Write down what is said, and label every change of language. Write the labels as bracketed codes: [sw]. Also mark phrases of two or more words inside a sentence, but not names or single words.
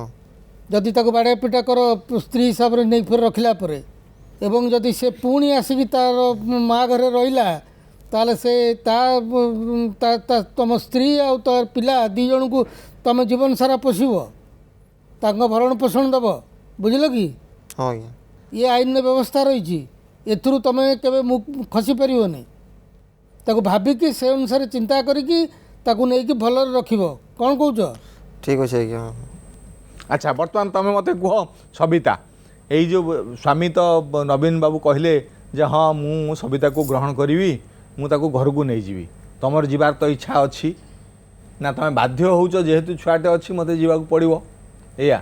[or] ଯଦି ତାକୁ ବାଡ଼େଇ ପିଟା କର ସ୍ତ୍ରୀ ହିସାବରେ ନେଇ ଫେର ରଖିଲା ପରେ ଏବଂ ଯଦି ସେ ପୁଣି ଆସିକି ତାର ମା ଘରେ ରହିଲା ତାହେଲେ ସେ ତମ ସ୍ତ୍ରୀ ଆଉ ତାର ପିଲା ଦୁଇ ଜଣଙ୍କୁ ତମେ ଜୀବନ ସାରା ପୋଷିବ ତାଙ୍କ ଭରଣ ପୋଷଣ ଦେବ ବୁଝିଲ କି [hi] हाँ आज्ञा [or] ଇଏ ଆଇନରେ ବ୍ୟବସ୍ଥା ରହିଛି ଏଥିରୁ ତମେ କେବେ ଖସି ପାରିବନି ତାକୁ ଭାବିକି ସେ ଅନୁସାରେ ଚିନ୍ତା କରିକି ତାକୁ ନେଇକି ଭଲରେ ରଖିବ କ'ଣ କହୁଛ [hi] ठीक अच्छे आज्ञा हाँ [or] ଆଚ୍ଛା ବର୍ତ୍ତମାନ ତମେ ମୋତେ କୁହ ସବିତା ଏଇ ଯେଉଁ ସ୍ୱାମୀ ତ ନବୀନ ବାବୁ କହିଲେ ଯେ ହଁ ମୁଁ ସବିତାକୁ ଗ୍ରହଣ କରିବି ମୁଁ ତାକୁ ଘରକୁ ନେଇଯିବି ତମର ଯିବାର ତ ଇଚ୍ଛା ଅଛି ନା ତମେ ବାଧ୍ୟ ହେଉଛ ଯେହେତୁ ଛୁଆଟେ ଅଛି ମୋତେ ଯିବାକୁ ପଡ଼ିବ ଏଇଆ